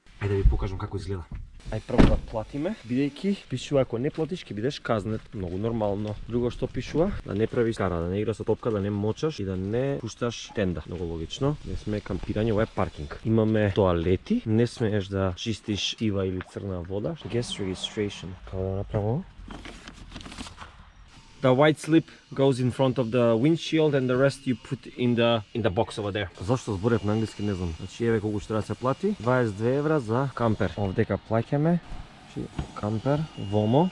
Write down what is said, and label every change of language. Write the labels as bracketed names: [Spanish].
[Macedonian] Ајде да ви покажам како изгледа. Ај прво да платиме, бидејќи пишува ако не платиш ќе бидеш казнет, многу нормално. Друго што пишува, да не правиш кара, да не играш со топка, да не мочаш и да не пушташ тенда. Многу логично. Не сме кампирање, ова е паркинг. Имаме тоалети, не смееш да чистиш сива или црна вода. [English] Guest registration. [Macedonian] Како да направо? [English] The white slip goes in front of the windshield and the rest you put in the box over there. [Macedonian] Зошто зборев на англиски не знам. Значи еве колку што да се плати, 22 евра за кампер. Овдека плаќаме кампер, Вомо.